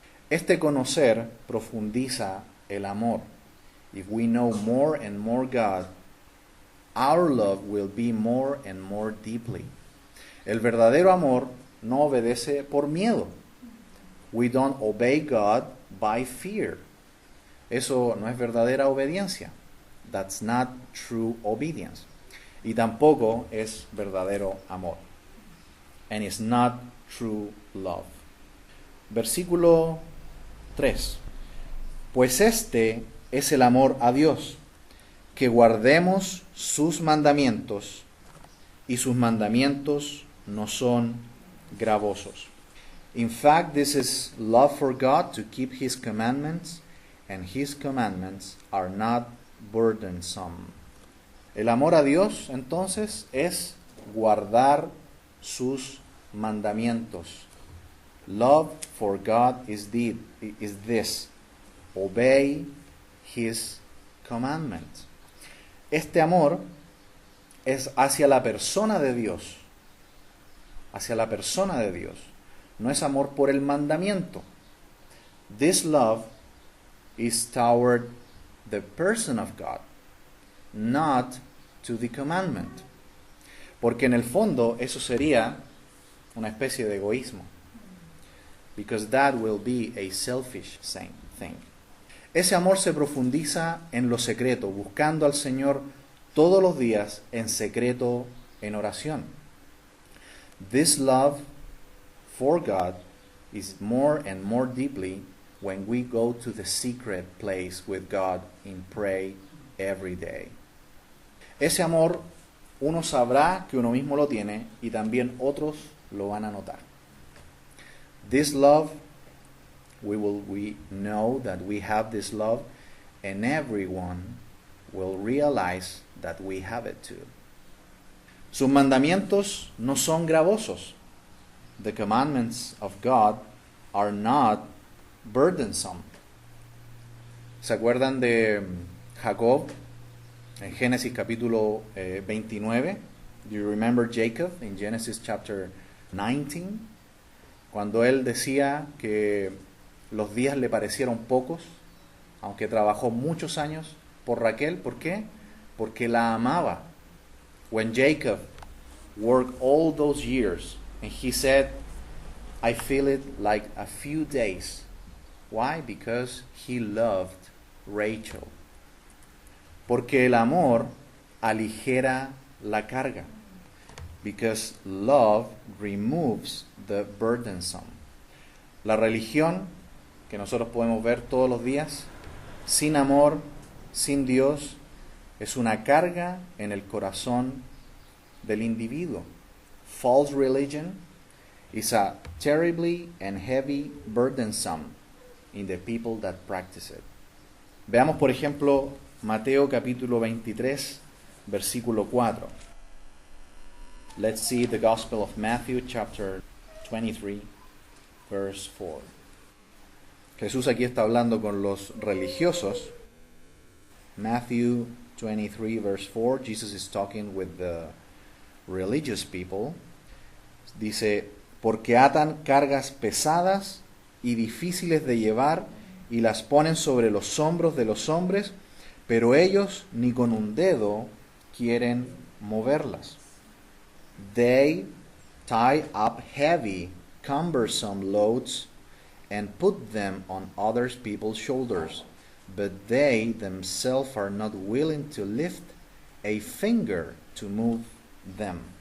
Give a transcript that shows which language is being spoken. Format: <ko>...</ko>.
<es>Este conocer profundiza el amor.</es> <en>If we know more and more God, our love will be more and more deeply.</en> <es>El verdadero amor no obedece por miedo.</es> <en>We don't obey God by fear.</en> <es>Eso no es verdadera obediencia.</es> <en>That's not true obedience.</en> <es>Y tampoco es verdadero amor.</es> <en>And it's not true love.</en> <es>Versículo 3. Pues este es el amor a Dios, que guardemos sus mandamientos, y sus mandamientos no son gravosos.</es> <en>In fact, this is love for God, to keep His commandments, and His commandments are not burdensome.</en> <es>El amor a Dios, entonces, es guardar sus mandamientos.</es> <en>Love for God is this: obey His commandments.</en> <es>Este amor es hacia la persona de Dios. Hacia la persona de Dios. No es amor por el mandamiento.</es> <en>This love is toward the person of God, not to the commandment.</en> <es>Porque en el fondo eso sería una especie de egoísmo.</es> <en>Because that will be a selfish thing.</en> <es>Ese amor se profundiza en lo secreto, buscando al Señor todos los días en secreto, en oración.</es> <en>This love for God is more and more deeply when we go to the secret place with God and pray every day.</en> <es>Ese amor uno sabrá que uno mismo lo tiene y también otros lo van a notar.</es> <en>This love, we know that we have this love, and everyone will realize that we have it too.</en> <es>Sus mandamientos no son gravosos.</es> <en>The commandments of God are not burdensome.</en> <es>¿Se acuerdan de Jacob en Génesis capítulo 29?</es> <en>Do you remember Jacob in Genesis chapter 19?</en> <es>Cuando él decía que los días le parecieron pocos, aunque trabajó muchos años por Raquel. ¿Por qué? Porque la amaba.</es> <en>When Jacob worked all those years, and he said, I feel it like a few days. Why? Because he loved Rachel.</en> <es>Porque el amor aligera la carga.</es> <en>Because love removes the burdensome.</en> <es>La religión que nosotros podemos ver todos los días, sin amor, sin Dios, es una carga en el corazón del individuo.</es> <en>False religion is a terribly and heavy burdensome in the people that practice it.</en> <es>Veamos, por ejemplo, Mateo capítulo 23, versículo 4.</es> <en>Let's see the Gospel of Matthew chapter 23, verse 4.</en> <es>Jesús aquí está hablando con los religiosos.</es> <en>Matthew 23, verse 4. Jesus is talking with the religious people.</en> <es>Dice, porque atan cargas pesadas y difíciles de llevar y las ponen sobre los hombros de los hombres, pero ellos ni con un dedo quieren moverlas.</es> <en>They tie up heavy, cumbersome loads and put them on other people's shoulders, but they themselves are not willing to lift a finger to move them.</en>